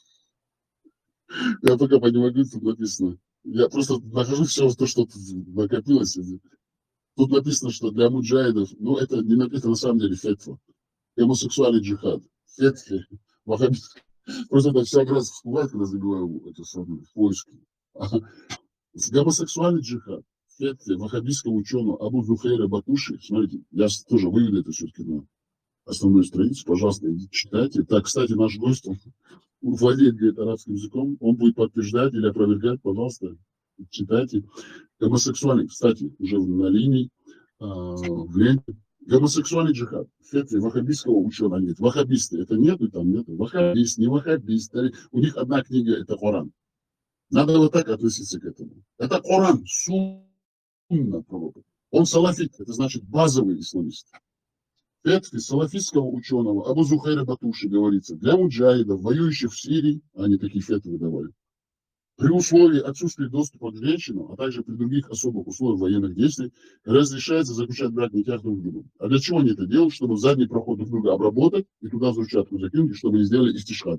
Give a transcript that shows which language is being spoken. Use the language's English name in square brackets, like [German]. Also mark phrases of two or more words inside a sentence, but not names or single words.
[Russian] Я пока не могу, тут написано. Я просто нахожу все то, что тут накопилось. Тут написано, что для муджахидов, ну, это не написано на самом деле фетва. Гомосексуальный джихад. Фетва. Просто это всякий раз всплывает, когда забиваю это самое, в поиске. Гомосексуальный джихад. Фетва ваххабистского ученого Абу Зухейра Батуши. Смотрите, я тоже выведу это все-таки на основную страницу. Пожалуйста, идите читайте. Так, кстати, наш гость, он владеет арабским языком. Он будет подтверждать или опровергать, пожалуйста, читайте. Гомосексуальный, кстати, уже на линии, в ленте. Гомосексуальный джихад. Фетве ваххабистского ученого нет. Ваххабисты, это нету, там нету. Ваххабист, не ваххабист. У них одна книга, это Коран. Надо вот так относиться к этому. Это Коран, сунна пророка. Он салафит, это значит базовый исламист. Фетве салафистского ученого Абу Зухейра Батуши говорится, для муджахидов, воюющих в Сирии, они такие фетвы давали, при условии отсутствия доступа к женщинам, а также при других особых условиях военных действий, разрешается заключать брак никях друг с другом. А для чего они это делают? Чтобы задний проход друг друга обработать и туда взрывчатку закинуть, чтобы не сделали истишхад.